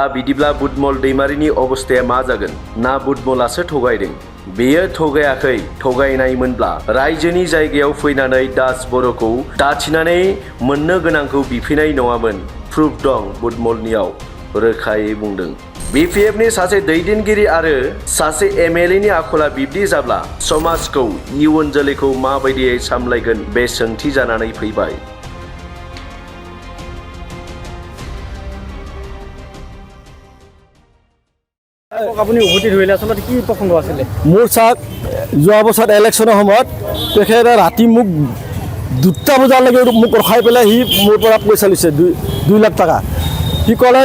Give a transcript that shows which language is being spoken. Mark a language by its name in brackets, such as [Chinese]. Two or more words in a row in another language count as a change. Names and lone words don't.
[Bodo] बिदिब्ला बुटमल दैमारिनि अबस्थाया मा जागोन ना बुटमलासो थगायदों बेयो थगायाखै थगायनायमोनब्ला रायजोनि जायगायाव फैनानै दास बर'खौ दाथिनानै मोननो गोनांखौ बिफिनाय नङामोन प्रुफ दं बुटमलनियाव रोखायै बुंदों बिपिएफनि सासे दैदेनगिरि आरो सासे एमएलएनि आखला बिब्दि जाब्ला समाजखौ इयुन जोलैखौ माबायदियै सामलायगोन बे सोंथि जानानै फैबाय [Assamese] আপুনি উভতি ধৰিলে আচলতে কি প্ৰসংগ আছিলে মোৰ চাওক যোৱা বছৰ ইলেকশ্যনৰ সময়ত তেখেতে ৰাতি মোক 2টা বজালৈকে মোক ৰখাই পেলাই সি মোৰ পৰা পইচা লৈছে 2 লাখ টকা সি ক'লে